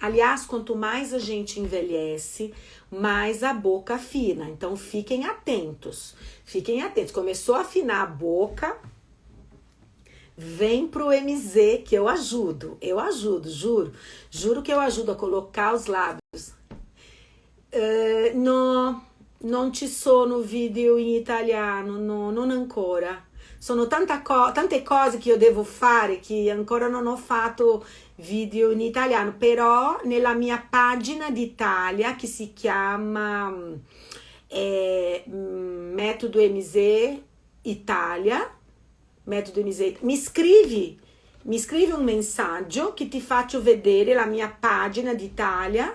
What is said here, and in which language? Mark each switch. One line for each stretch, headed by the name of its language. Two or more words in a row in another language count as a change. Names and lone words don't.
Portuguese: Aliás, quanto mais a gente envelhece, mais a boca afina. Então, fiquem atentos. Fiquem atentos. Começou a afinar a boca, vem pro MZ, que eu ajudo. Eu ajudo, juro. Juro que eu ajudo a colocar os lábios.
Italian: No, non ci sono video in italiano, no, non ancora. Sono tante cose che io devo fare che ancora non ho fatto video in italiano, però nella mia pagina d'Italia che si chiama Metodo MZ Italia, Metodo MZ, mi scrivi un messaggio che ti faccio vedere la mia pagina d'Italia.